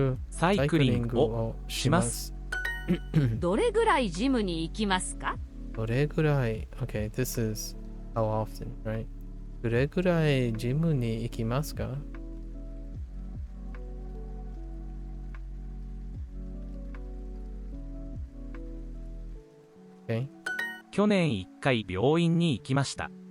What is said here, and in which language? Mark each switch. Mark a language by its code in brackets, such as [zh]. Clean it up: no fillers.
[ja] サイクリングをします。どれぐらいジムに行きますか？どれぐらい [en] Okay, this is how often, right? [ja] どれぐらいジムに行きますか？ [en] Okay. [ja] 去年1回病院に行きました。